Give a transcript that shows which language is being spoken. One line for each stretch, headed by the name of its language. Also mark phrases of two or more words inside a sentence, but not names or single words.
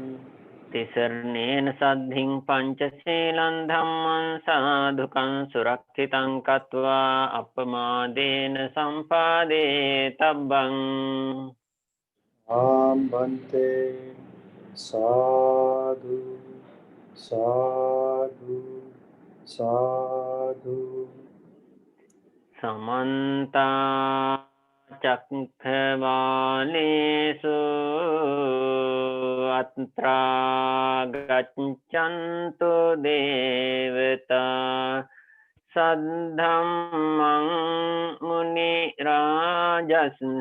Pali: තිසරණේන සද්ධින් පංචශීලං ධම්මං සාධුකං සුරක්ෂිතං කତ୍වා අපමාදේන සම්පාදේ තබ්බං. Bhante sadhu sadhu sadhu. සමන්තා චක්ඛවාලේසු අත්‍රා ගච්ඡන්තු දේවතා සද්ධම්මං මුනි රාජස්ස